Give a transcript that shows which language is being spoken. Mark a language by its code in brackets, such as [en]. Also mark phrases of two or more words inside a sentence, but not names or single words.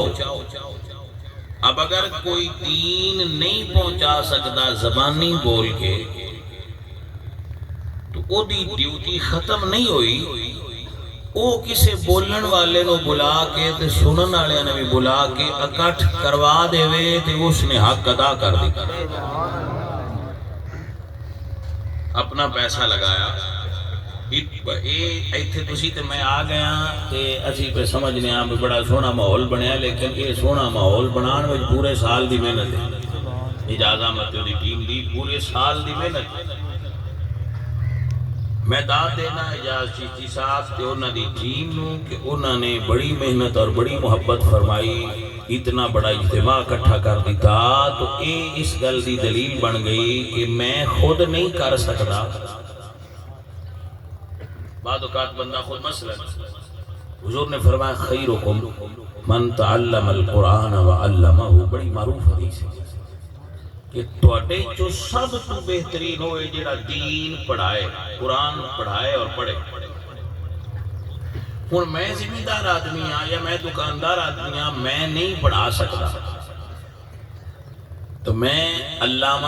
[pa] اب اگر کوئی دین نہیں پہنچا سکتا زبانی بول کے تو وہ دی ڈیوٹی ختم نہیں ہوئی، وہ کسے بولن والے نو بلا کے تے سنن والے نے بھی بلا کے اکٹھ کروا دے وے تے اس نے حق ادا کر دی۔ اپنا پیسہ لگایا، ایتھے تسی تے میں آ گیا تے اسی پہ سمجھنے آں بڑا سونا ماحول بنیا، لیکن یہ سونا ماحول بنان وچ پورے سال دی محنت ہے۔ اجازت احمد دی ٹیم دی پورے سال دی محنت ہے۔ میں داد دینا اجازت چیچی صاحب تے انہاں دی ٹیم نو کہ انہاں نے بڑی محنت اور بڑی محبت فرمائی، اتنا بڑا اجتماع اکٹھا کر دیتا، تو اس گل دی دلیل بن گئی کہ میں خود نہیں کر سکتا۔ بعد اوقات بندہ خود مسئلہ، حضور نے فرمایا [ar] خیرکم من تعلم القرآن وعلمہ، [pa] بڑی معروف حدیث ہے کہ تواڈے جو سب تو بہترین ہوئے جڑا دین پڑھائے، قرآن پڑھائے اور پڑھے۔ ہن میں ذمہ دار آدمی ہاں یا میں دکاندار آدمی ہاں، میں نہیں پڑھا سکتا، تو میں علامہ